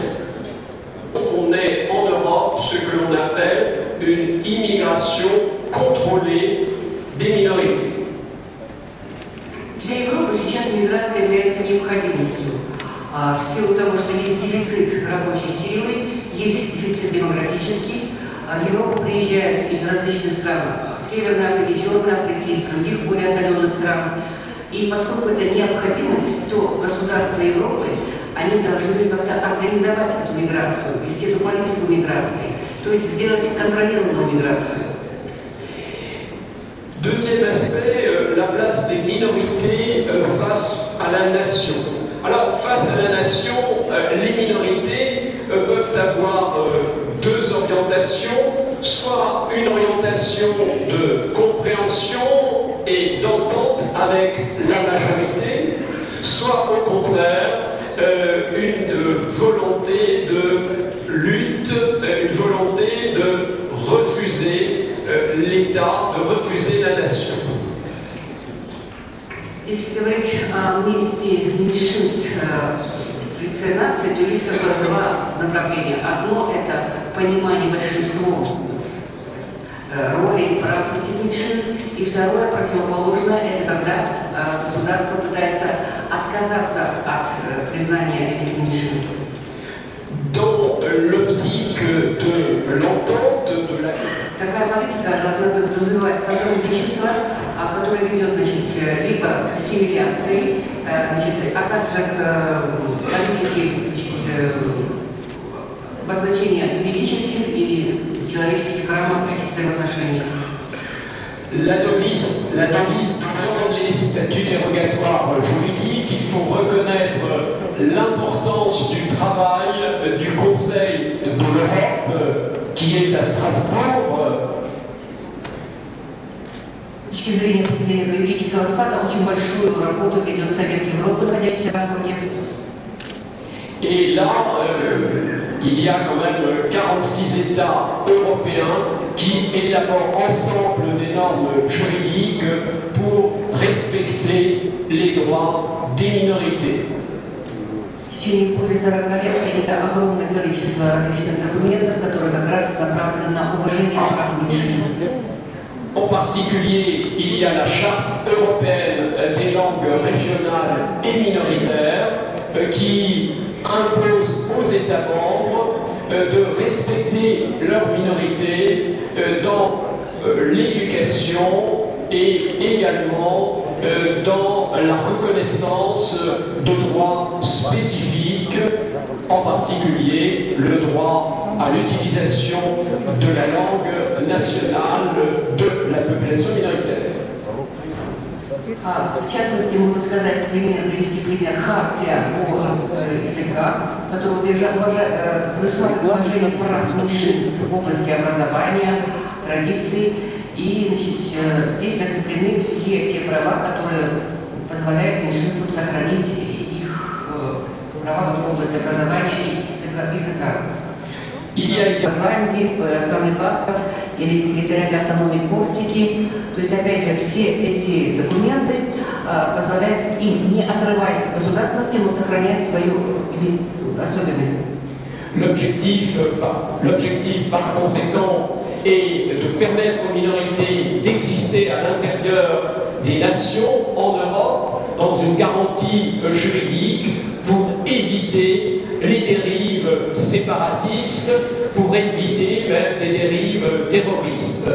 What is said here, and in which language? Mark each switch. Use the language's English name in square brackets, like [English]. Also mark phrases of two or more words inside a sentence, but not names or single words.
[French] On est en Europe ce que l'on appelle une immigration contrôlée des minorités. [Russian] Для Европы сейчас миграция является необходимостью. В силу того, что есть дефицит рабочей силы, есть дефицит демографический, в Европу приезжают из различных стран Северной Африки, Черной Африки, из других более отдаленных стран. И поскольку это необходимость, то государства Европы, они должны как-то организовать эту миграцию, вести эту политику миграции, то есть сделать контролируемую миграцию. [French] Deuxième aspect, la place des minorités face à la nation. Alors, face à la nation, les minorités peuvent avoir deux orientations, soit une orientation de compréhension et d'entente avec la majorité, soit au contraire une volonté de lutte, une volonté de refuser l'État, de refuser la nation. [Russian] Если говорить о месте меньшинств в лице нации, то есть как бы два направления. Одно – это понимание большинством роли и прав этих меньшинств, и второе, противоположное, это когда государство пытается отказаться от признания этих меньшинств. [French] Dans l'optique de l'entente, de la... [Russian] Такая политика должна подразумевать сотрудничество, которое ведет, значит, либо к ассимиляции, значит, а также к политике, значит, обозначения юридических и человеческих рамок этих взаимоотношений. [French] La devise dans les statuts dérogatoires juridiques, il faut reconnaître l'importance du travail du Conseil de l'Europe qui est à Strasbourg. [Russian] С точки зрения определения юридического склада, очень большую работу ведет Совет Европы, находящийся в Страсбурге. [French] Et là, il y a quand même 46 États européens qui élaborent ensemble des normes juridiques pour respecter les droits des minorités. [Russian] В течение более 40 лет принято огромное количество различных документов, которые как раз направлены на уважение прав меньшинств. [French] En particulier, il y a la Charte européenne des langues régionales et minoritaires qui impose aux États membres de respecter leurs minorités dans l'éducation et également dans la reconnaissance de droits spécifiques, en particulier le droit à l'utilisation de la langue nationale de la population minoritaire. [Russian] В частности, можно сказать, привести пример Хартия о языках, которая предусматривает уважение прав меньшинств в области образования, традиций. И, значит, здесь закреплены все те права, которые позволяют меньшинствам сохранить их права в области образования и языка. В Ирландии, в стране Басков или территориальной автономии Корсики. То есть, опять же, все эти документы позволяют им, не отрываясь от государственности, но сохранять свою особенность. [French] L'objectif, par conséquent, est de permettre aux minorités d'exister à l'intérieur des nations en Europe dans une garantie juridique pour éviter les dérives séparatistes, pour éviter même des dérives terroristes.